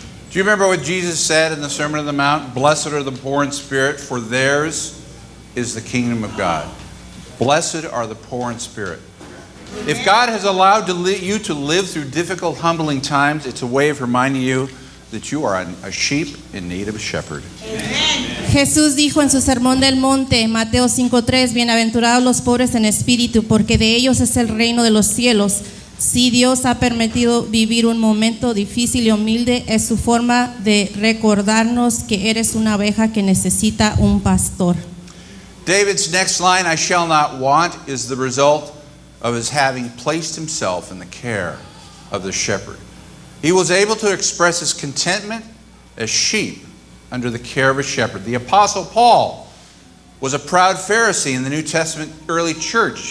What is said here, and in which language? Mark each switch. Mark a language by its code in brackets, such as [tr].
[en] Do you remember what Jesus said in the Sermon on the Mount? Blessed are the poor in spirit, for theirs is the kingdom of God. Blessed are the poor in spirit. If God has allowed you to live through difficult, humbling times, it's a way of reminding you that you are a sheep in need of a shepherd. [es] Jesús dijo en su sermón del monte, Mateo 5:3, bienaventurados los pobres en espíritu, porque de ellos es el reino de los cielos. Si Dios ha permitido vivir un momento difícil y humilde, es su forma de recordarnos que eres una oveja que necesita un pastor. [en] David's next line, I shall not want, is the result of his having placed himself in the care of the shepherd. He was able to express his contentment as sheep under the care of a shepherd. The Apostle Paul was a proud Pharisee in the New Testament early church.